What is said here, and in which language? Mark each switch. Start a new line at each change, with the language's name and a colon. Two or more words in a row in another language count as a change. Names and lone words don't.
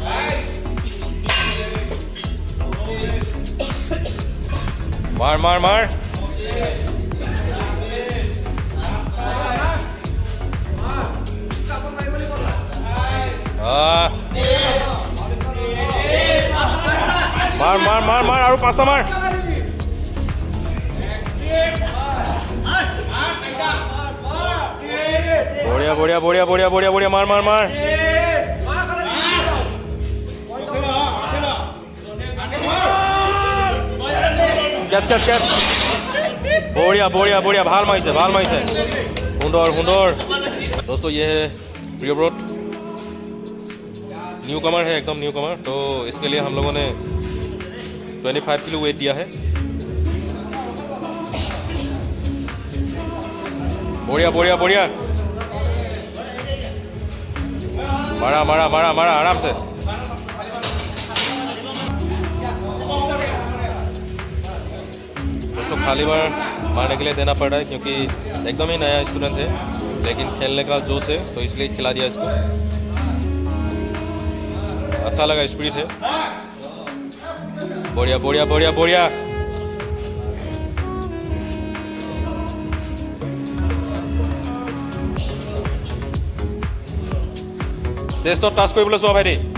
Assamese: মাৰ মাৰ মাৰ মাৰ মাৰ মাৰ মাৰ আৰু পাঁচটা মাৰ
Hindi: बढ़िया बढ़िया बढ़िया बढ़िया बढ़िया बढ़िया
Assamese: মাৰ মাৰ মাৰ কেচ কেচ কেচ বঢ়িয়া বঢ়িয়া বঢ়িয়া ভাল মাৰিছে সুন্দৰ সুন্দৰ
Hindi: दोस्तों ये है प्रियव्रत
English: new comer
Hindi: है एकदम
English: new comer
Hindi: तो इसके लिए हम लोगों ने 25 किलो वेट दिया है बढ़िया बढ़िया बढ़िया मारा मारा मारा मारा आराम से दोस्तों खाली बार मारने के लिए देना पड़ रहा है क्योंकि एकदम ही नया स्टूडेंट है लेकिन खेलने का जोश है तो इसलिए खिला दिया इसको अच्छा लगा स्पिरिट है बढ़िया बढ़िया बढ़िया बढ़िया
Assamese: শ্ৰেষ্ঠ টাচ কৰিবলৈ চোৱা ভাইটি